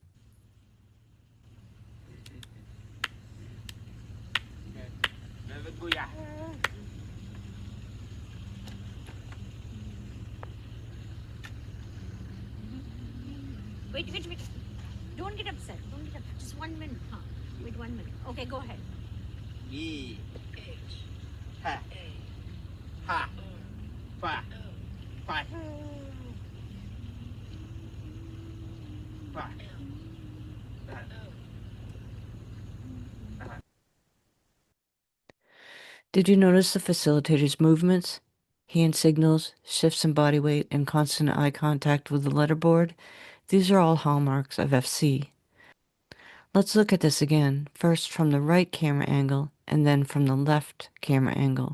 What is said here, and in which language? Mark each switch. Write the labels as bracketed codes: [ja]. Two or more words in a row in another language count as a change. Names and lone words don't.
[en] Wait. Don't get upset. Just 1 minute. Huh? Wait 1 minute. Okay, go ahead. E H ha ha fa fa fa. Did you notice the facilitator's movements? Hand signals, shifts in body weight, and constant eye contact with the letterboard? These are all hallmarks of FC. Let's look at this again, first from the right camera angle and then from the left camera angle.